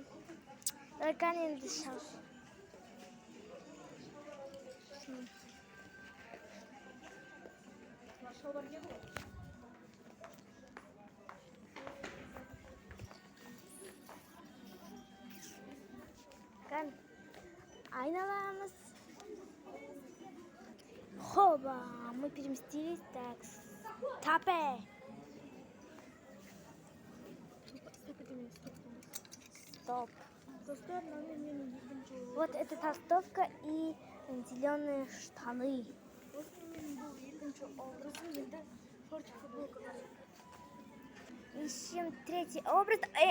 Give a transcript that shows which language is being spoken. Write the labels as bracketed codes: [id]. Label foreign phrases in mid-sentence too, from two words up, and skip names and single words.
[kk] Қане енді шал. Шалбар не болады? Қане айналамыз. [ru] Хоба, мы переместились. Так, стопе. Стоп. Вот это толстовка и зеленые штаны. Ищем третий образ.